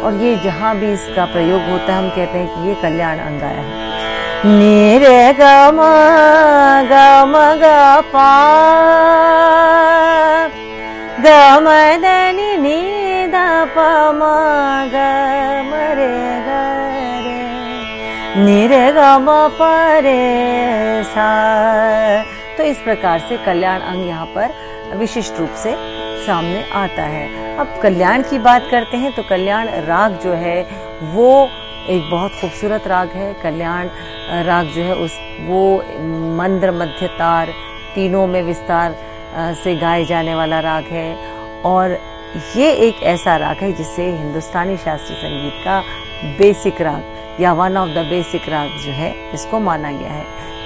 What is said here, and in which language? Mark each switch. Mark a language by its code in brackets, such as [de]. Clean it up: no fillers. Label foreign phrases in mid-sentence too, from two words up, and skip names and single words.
[hi] और ये जहाँ भी इसका प्रयोग होता है हम कहते हैं कि ये कल्याण अंग आया है। नीरे गम गम ग पा गम दनि नी द प म ग म रे ग रे नी रे ग म प रे सा। तो इस प्रकार से कल्याण अंग यहाँ पर विशिष्ट रूप से सामने आता है। अब कल्याण की बात करते हैं तो कल्याण राग जो है वो एक बहुत खूबसूरत राग है। कल्याण राग जो है वो मंद्र मध्य तार तीनों में विस्तार से गाए जाने वाला राग है, और ये एक ऐसा राग है जिसे हिंदुस्तानी शास्त्रीय संगीत का बेसिक राग या [en] one of the [hi] बेसिक राग जो है इसको माना गया है।